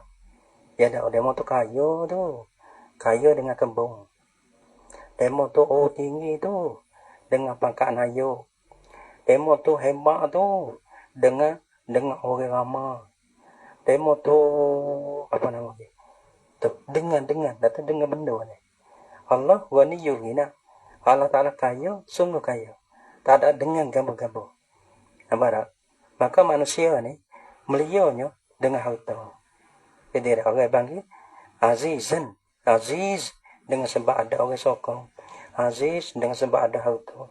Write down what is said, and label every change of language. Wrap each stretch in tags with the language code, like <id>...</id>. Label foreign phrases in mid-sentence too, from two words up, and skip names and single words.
<ms>Ya dah, demo tu kaya dengan kembung. Demo tu tinggi tu dengan pangkat nayo. Demo tu hebat tu dengan orang ramai. Demo tu apa nama dia? Dengan benda ni.</ms> <ar>Allah ghaniyul ghina.</ar> <ms>Allah Ta'ala kaya, sungguh kaya. Tak ada dengan gambar-gambar. Nampak tak? Maka manusia ni melianya dengan harta. Jadi orang panggil azizan. Aziz dengan sebab ada orang sokong. Aziz dengan sebab ada harta.</ms>